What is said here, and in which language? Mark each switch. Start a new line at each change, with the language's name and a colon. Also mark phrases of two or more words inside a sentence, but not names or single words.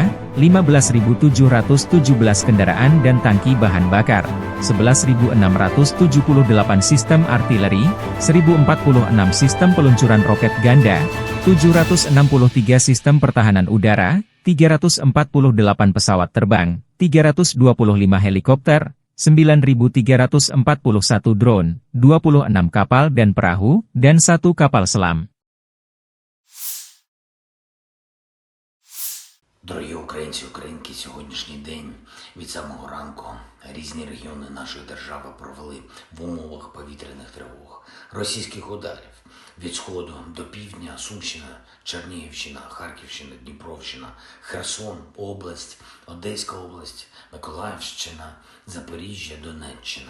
Indonesian: 15.717 kendaraan dan tangki bahan bakar, 11.678 sistem artileri, 1.046 sistem peluncuran roket ganda, 763 sistem pertahanan udara, 348 pesawat terbang, 325 helikopter, 9.341 drone, 26 kapal dan perahu, dan 1 kapal selam.
Ukrainian: Дорогі українці, українки, сьогоднішній день від самого ранку різні регіони нашої держави провели в умовах повітряних тривог, російських ударів від сходу до півдня, Сумщина, Чернігівщина, Харківщина, Дніпровщина, Херсон, область, Одеська область, Миколаївщина, Запоріжжя, Донеччина.